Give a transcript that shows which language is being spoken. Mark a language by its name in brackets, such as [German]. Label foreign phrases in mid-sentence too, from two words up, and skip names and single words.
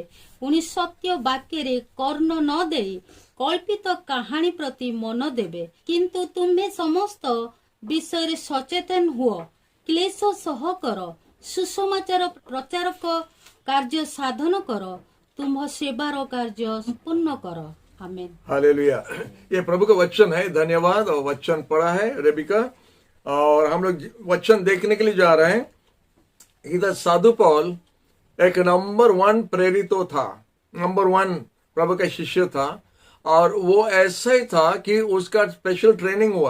[Odia] ପୁଣି ସତ୍ୟ ବାକ୍ୟରେ କର୍ଣ୍ଣ ନ ଦେଇ କଳ୍ପିତ କାହାଣୀ ପ୍ରତି ମନ ଦେବେ। କିନ୍ତୁ ତୁମ୍ଭେ ସମସ୍ତ ବିଷୟରେ ସଚେତନ ହୁଅ, କ୍ଲେଶ ସହ କର, ସୁସମାଚାର ପ୍ରଚାରକ କାର୍ଯ୍ୟ ସାଧନ କର, ତୁମ୍ଭ ସେବାର କାର୍ଯ୍ୟ ପୂର୍ଣ୍ଣ କର। [Hindi] आमेन। हालेलुया। ये प्रभु का वचन है। धन्यवाद। और वचन पढ़ा है रेबिका, और हम लोग वचन देखने के लिए जा रहे हैं। इधर साधु पौल एक नंबर 1 प्रेरितो था, नंबर 1 प्रभु का शिष्य था, और वो ऐसा ही था कि उसका [English] special training [Hindi] हुआ।